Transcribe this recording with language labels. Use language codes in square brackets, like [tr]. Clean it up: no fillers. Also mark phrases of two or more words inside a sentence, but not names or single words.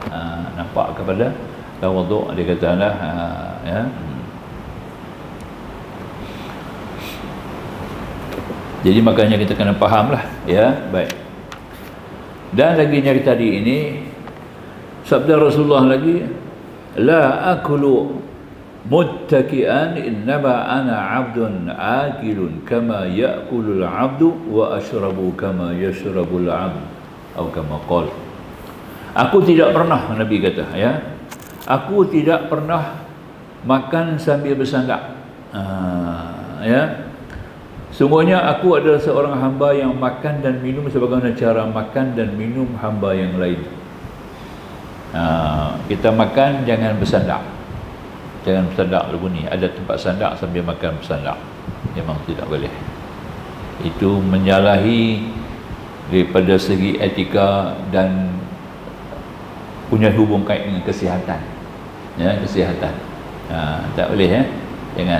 [ms] Nampak kepada tawaduk dia kata lah Jadi makanya kita kena faham lah baik. Dan lagi yang tadi ini sabda Rasulullah lagi, [ar] لا آكل متكئا إنما أنا عبد آكل كما يأكل العبد وأشرب كما يشرب العبد atau كما قال. [ms] Aku tidak pernah, Nabi kata aku tidak pernah makan sambil bersandar. Sungguhnya aku adalah seorang hamba yang makan dan minum sebagaimana cara makan dan minum hamba yang lain. Kita makan jangan bersandar. Jangan bersandar dulu ni. Ada tempat sandar sambil makan bersandar. Memang tidak boleh. Itu menyalahi daripada segi etika dan punya hubung kait dengan kesihatan. Kesihatan. Tak boleh jangan.